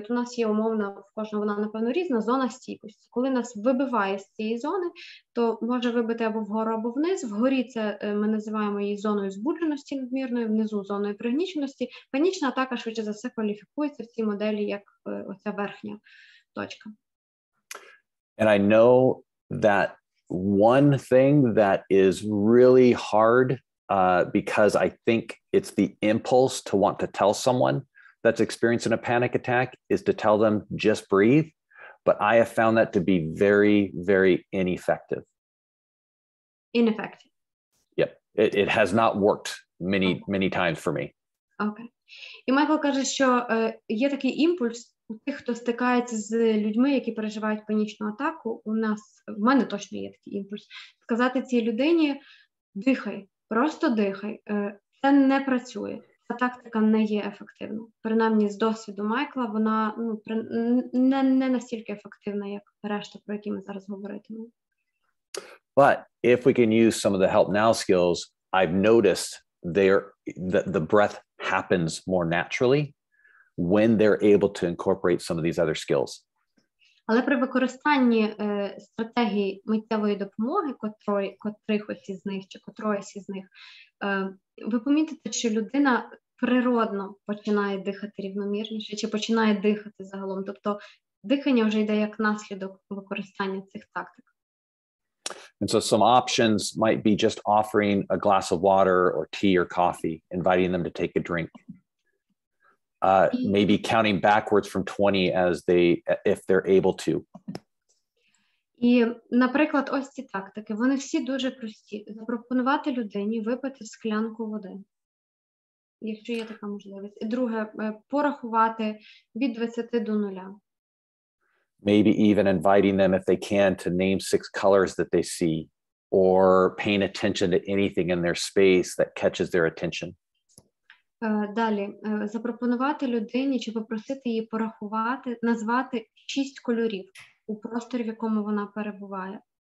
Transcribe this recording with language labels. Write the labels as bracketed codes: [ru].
[uk] От у нас є умовна, в кожного вона, напевно, різна, зона стійкості. Коли нас вибиває з цієї зони, то може вибити або вгору, або вниз. Вгорі це ми називаємо її зоною збудженості надмірної, внизу зоною пригніченості. Панічна атака, швидше за все, кваліфікується в цій моделі як оця верхня точка. [en] And I know that one thing that is really hard because I think it's the impulse to want to tell someone that's experiencing a panic attack is to tell them, just breathe. But I have found that to be very, very ineffective. Ineffective. Yep. It has not worked many times for me. [uk] Окей. І Майкл каже, що є такий імпульс у тих, хто стикається з людьми, які переживають панічну атаку. В мене точно є такий імпульс. Сказати цій людині, дихай. Просто дихай. Це не працює. Ця тактика не є ефективною. Принаймні, з досвіду Майкла, вона не настільки ефективна, як решта, про які ми зараз говоритимемо. [en] But if we can use some of the help now skills, I've noticed the breath happens more naturally when they're able to incorporate some of these other skills. [uk] Але при використанні стратегії миттєвої допомоги, котрихось із них, чи котроїсь із них, ви помітите, що людина природно починає дихати рівномірніше, чи починає дихати загалом. Тобто дихання вже йде як наслідок використання цих тактик. [en] And so some options might be just offering a glass of water or tea or coffee, inviting them to take a drink. Maybe counting backwards from 20 if they're able to. [uk] І, наприклад, ось ці тактики, вони всі дуже прості. Запропонувати людині випити склянку води, якщо є така можливість. І друге, порахувати від 20 до 0. [en] Maybe even inviting them, if they can, to name 6 colors that they see, or paying attention to anything in their space that catches their attention. [uk] Далі, запропонувати людині чи попросити її порахувати, назвати 6 кольорів у просторі, в якому вона перебуває.